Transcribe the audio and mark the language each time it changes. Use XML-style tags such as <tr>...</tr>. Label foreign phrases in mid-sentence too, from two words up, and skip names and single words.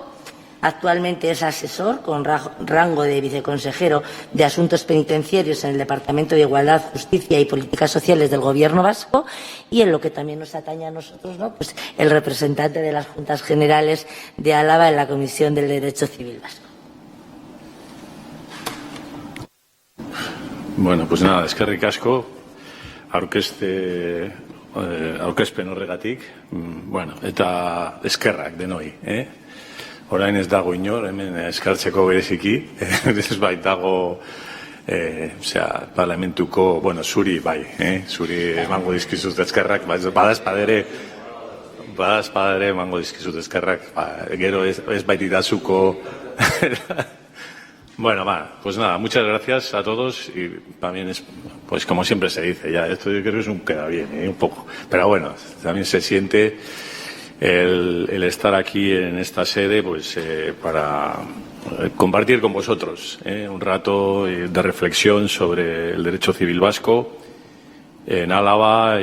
<es>Actualmente es asesor con rango de viceconsejero de Asuntos Penitenciarios en el Departamento de Igualdad, Justicia y Políticas Sociales del Gobierno vasco, y en lo que también nos atañe a nosotros, ¿no? Pues el representante de las Juntas Generales de Álava en la Comisión del Derecho Civil Vasco. Bueno, pues nada,</es> <eu>eskerrik asko, aurkezpen horregatik, bueno, eta eskerrak denoi, Orain ez dago inor, hemen eskartzeko bereziki, ez baitago, parlamentuko, bueno, zuri bai, zuri emango dizkizut eskerrak, badazpadere emango dizkizut eskerrak, gero ez baititazuko.</eu> <es>Bueno, pues nada, muchas gracias a todos y también es, pues como siempre se dice, ya esto yo creo que es un queda bien, un poco, pero bueno, también se siente el estar aquí en esta sede, pues para compartir con vosotros un rato de reflexión sobre el derecho civil vasco en Álava.</es>